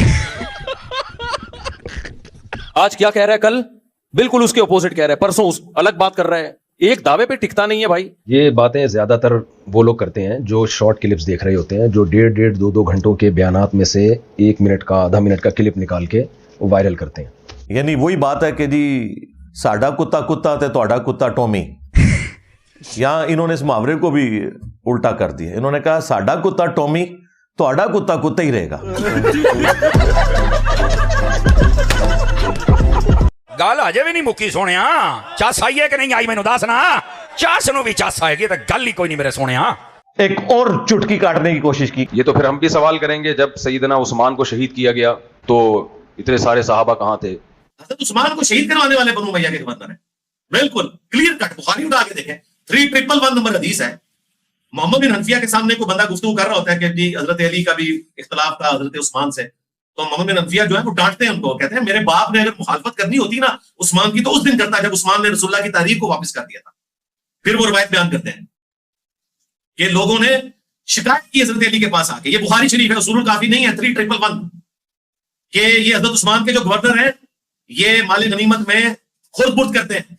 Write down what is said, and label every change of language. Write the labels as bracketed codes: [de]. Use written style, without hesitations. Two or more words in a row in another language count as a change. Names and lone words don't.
[ur] آج کیا کہہ رہا ہے, کل بالکل اس کے اپوزٹ کہہ رہا ہے, پرسوں الگ بات کر رہا ہے. ایک دعوے پہ ٹکتا نہیں ہے بھائی. یہ باتیں زیادہ تر وہ لوگ کرتے ہیں جو شارٹ کلپس دیکھ رہے ہوتے ہیں, جو 1.5-2 گھنٹوں کے بیانات میں سے 1 منٹ کا آدھا منٹ کا کلپ نکال کے وائرل کرتے ہیں. یعنی وہی بات ہے کہ جی [pa] ساڈا کتا کتا تے تہاڈا کتا ٹومی. [ur] یہاں انہوں نے اس محاورے کو بھی الٹا کر دیا. انہوں نے کہا [pa] ساڈا کتا ٹومی, تہاڈا کتا کتا [ur] ہی رہے گا. [pa] گل اجے بھی نہیں مکی سونیا, چس آئی ہے کہ نہیں آئی مینوں دس نا, چس نو بھی چس آئے گی تو گل ہی کوئی نہیں میرے سونیا. [ur] ایک اور چٹکی کاٹنے کی کوشش کی. یہ تو پھر ہم بھی سوال کریں گے, جب سیدنا عثمان کو شہید کیا گیا تو اتنے سارے صحابہ کہاں تھے؟ حضرت عثمان کو شہید کروانے والے بنو امیہ کے گورنر ہیں, بالکل کلیئر کٹ. بخاری اٹھا کے دیکھیں 3111 نمبر حدیث ہے. محمد بن حنفیہ کے سامنے کوئی بندہ گفتگو کر رہا ہوتا ہے کہ جی حضرت علی کا بھی اختلاف تھا حضرت عثمان سے، تو محمد بن حنفیہ جو ہے وہ ڈانٹتے ہیں ان کو، کہتے ہیں میرے باپ نے اگر مخالفت کرنی ہوتی نا عثمان کی تو اس دن کرتا جب عثمان نے رسول اللہ کی تحریر کو واپس کر دیا تھا. پھر وہ روایت بیان کرتے ہیں کہ لوگوں نے شکایت کی حضرت علی کے پاس آ کے، یہ بخاری شریف ہے، اصول الکافی نہیں ہے، 3111، کہ یہ حضرت عثمان کے جو گورنر ہیں یہ مال غنیمت میں خرد برد کرتے ہیں.